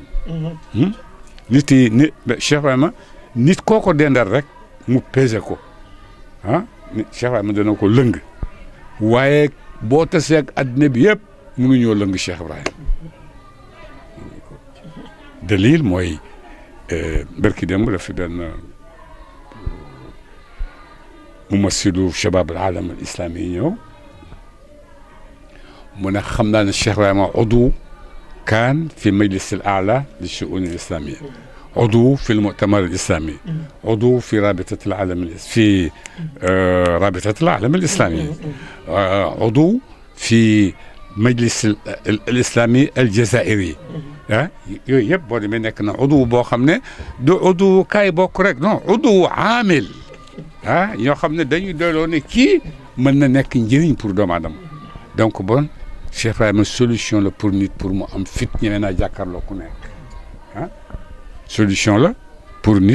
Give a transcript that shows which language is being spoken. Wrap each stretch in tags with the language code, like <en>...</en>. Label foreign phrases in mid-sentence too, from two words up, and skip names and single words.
<wo>nit yi Cheikh Ibrahima nit koo ko dendal rek mu pesé ko Cheikh Ibrahima dana ko lëng waaye boo tasee ak àddina bi yëpp mënuñoo lëng Cheikh Ibrahima dalil mooy barki démb la fi benn</wo> <ar>ممثلو شباب العالم الإسلامي</ar> <wo>yi ñëw mu ne xam naa ne Cheikh Ibrahima</wo> <ar>عضو كان في مجلس الأعلى لشؤون الإسلامية عضو في المؤتمر الإسلامي عضو في رابطة العالم الإسلامي عضو في مجلس الإسلامي</ar> <wo>الجزائري yooyu yëpp boo demee nekk na udu boo xam ne du udu kaay bokk rek non udu aamil ñoo xam ne dañuy doyloo ne kii mën na nekk njëriñ pour doomu aadama</wo> <fr>donc bon</fr> <wo>Cheikh Ibrahima solution la pour nit pour mu am fit ñeme naa jàkkaarloo ku nekk solution la pour nit</wo>